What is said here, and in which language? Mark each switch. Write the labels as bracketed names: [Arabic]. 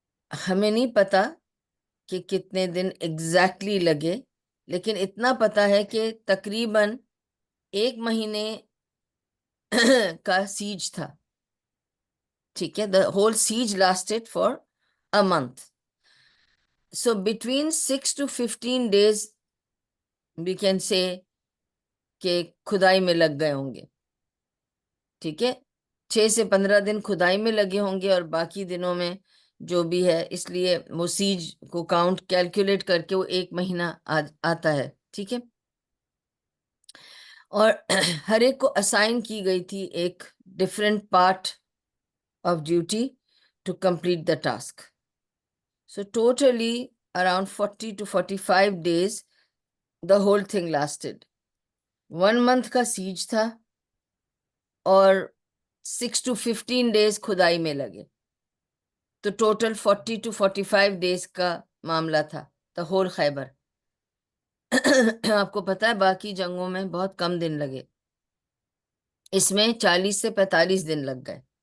[Urdu] ہمیں نہیں پتا کہ کتنے دن ایگزیکٹلی لگے، لیکن اتنا پتا ہے کہ تقریباً 1 مہینے کا سیج تھا. ٹھیک ہے. [English] the whole siege lasted for a month. So between 6 to 15 days we can say [Urdu] کہ کھدائی میں لگ گئے ہوں گے. ٹھیک ہے. 6 سے 15 دن کھدائی میں لگے ہوں گے، اور باقی دنوں میں جو بھی ہے، اس لیے وہ سیج کو کیلکولیٹ کر کے وہ 1 مہینہ آتا ہے. ٹھیک ہے. اور ہر ایک کو اسائن کی گئی تھی ایک [English] Different part of duty to complete the task. So totally around 40 to 45 days the whole thing lasted. [Urdu] 1 month کا سیج تھا اور [English] 6 to 15 days [Urdu] کھدائی میں لگے. تو ٹوٹل [English] 40 to 45 days [Urdu] کا معاملہ تھا [English] the whole [Urdu] خیبر. آپ کو پتا ہے باقی جنگوں میں بہت کم دن لگے، اس میں 40 سے 45 دن لگ گئے.